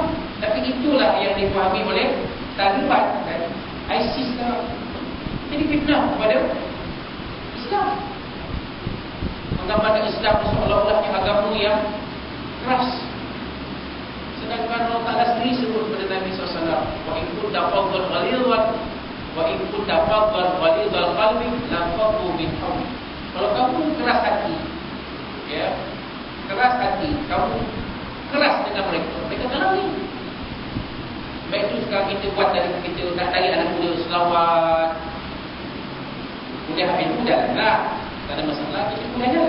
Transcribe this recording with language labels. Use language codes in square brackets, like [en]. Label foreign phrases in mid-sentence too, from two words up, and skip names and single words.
[ms] Tapi itulah yang dipahami oleh Taliban dan ISIS sekarang. Jadi fitnah kepada Islam, menggambarkan Islam seolah-olahnya agama yang keras. Sedangkan [ar] الله تعالى [ms] sendiri sebut kepada Nabi SAW, [ar] وإن كنت فظا غليظا وإن كنت فظا غليظ القلب لانفضوا من حولك. [ms] Kalau kamu keras hati, ya, keras hati, kamu keras dengan mereka, mereka akan lari. Baik itu sekarang kita buat dari kita nak cari anak muda selawat, kuliah habis mudah lah, tak ada masalah, kita kuliah jalan.